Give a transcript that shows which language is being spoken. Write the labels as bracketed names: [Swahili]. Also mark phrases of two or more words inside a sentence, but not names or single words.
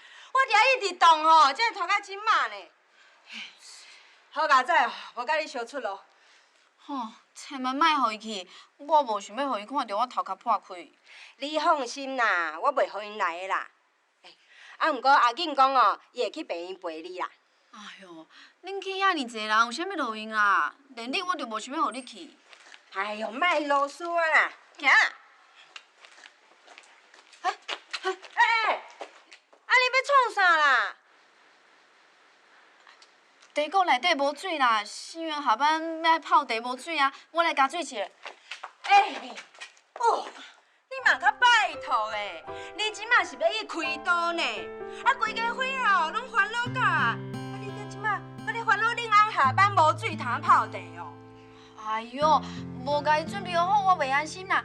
[Min Nan Chinese] 我伫遐一直动吼，才会拖到即马呢。好佳仔哦，无甲你相出咯。吼，千万莫互伊去，我无想要互伊看到我头壳破开。你放心啦，我袂互因来的啦。啊，毋过阿景讲哦，伊会去病院陪你啦。哎哟，恁去遐尔济人，有啥物路用啦？连你我就无想要互你去。哎哟，莫啰嗦啊啦，行。哎，啊你要创啥啦？茶锅内底无水啦，新园下班要泡茶无水啊，我来加水去。哦，你嘛较拜托诶，你即马是要去开刀呢，啊规家伙哦拢烦恼到啊，你即马搁咧烦恼恁翁下班无水通泡茶哦。哎哟，无甲伊准备好，我袂安心啦。